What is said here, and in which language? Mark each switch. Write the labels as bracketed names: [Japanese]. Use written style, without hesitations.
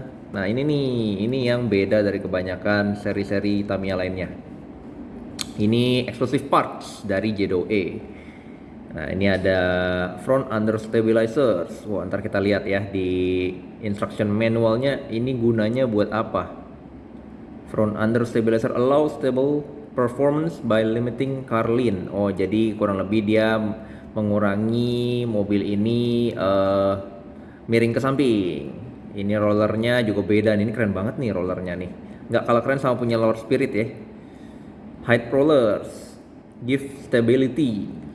[Indonesian] Nah ini yang beda dari kebanyakan seri-seri Tamiya lainnya. Ini [English] exclusive parts [Indonesian] dari Jedo E. Nah, ini ada [English] front under stabilizers. [Indonesian] Wah, ntar kita lihat ya di instruction manualnya ini gunanya buat apa. [English] Front under stabilizer allow stable performance by limiting car lean. [Indonesian] Oh, jadi kurang lebih dia mengurangi mobil ini miring ke samping. Ini rollernya juga beda. Ini keren banget nih rollernya nih. Nggak kalah keren sama punya Lord Spirit ya. [English] Height rollers give stability.